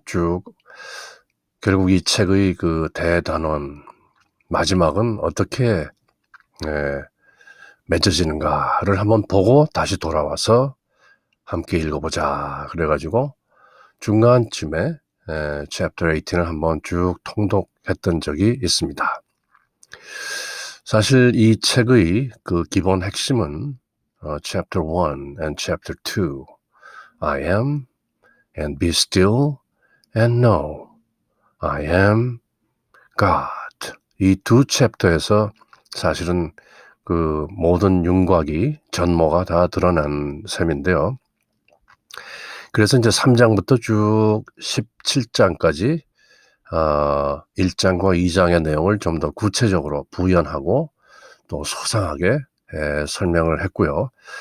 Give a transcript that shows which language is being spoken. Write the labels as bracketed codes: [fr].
[ko] 쭉 결국 이 책의 그 대단원 마지막은 어떻게 맺어지는가를 한번 보고 다시 돌아와서 함께 읽어보자. 그래가지고 중간쯤에 Chapter 18을 한번 쭉 통독했던 적이 있습니다. 사실 이 책의 그 기본 핵심은 [en] Chapter 1 and Chapter 2, I am and be still and know I am God. [ko] 이 두 챕터에서 사실은 그 모든 윤곽이 전모가 다 드러난 셈인데요. 그래서 이제 3장부터 쭉 17장까지 1장과 2장의 내용을 좀 더 구체적으로 부연하고 또 소상하게 설명을 했고요.